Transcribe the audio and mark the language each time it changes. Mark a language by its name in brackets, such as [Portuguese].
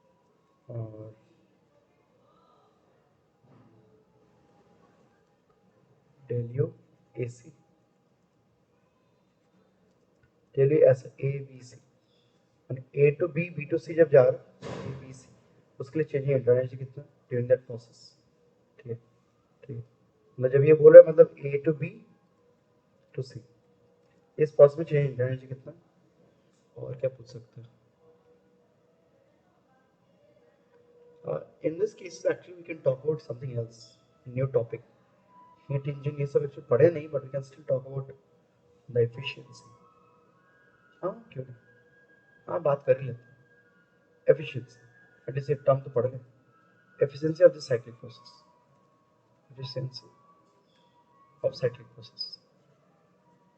[Hindi] del u ऐसा A B C A to B B to C जब जा रहा है A B C उसके लिए चाहिए एनर्जी कितना ड्यूरिंग दैट प्रोसेस। ठीक है, ठीक है, मतलब जब ये बोल रहा है मतलब A to B to C इस प्रोसेस में चाहिए एनर्जी कितना, और क्या पूछ सकते हैं। [English] In this case actually we can talk about something else, new topic, heat engine [Hindi] ये सब एक्चुअली पढ़े नहीं [English] but we can still talk about the efficiency। [Hindi] हाँ क्यों नहीं, हाँ बात कर ही लेते हैं efficiency, एटलीस्ट एक टर्म तो पढ़ लें, [English] efficiency of the cyclic process, [Hindi] efficiency of cyclic process।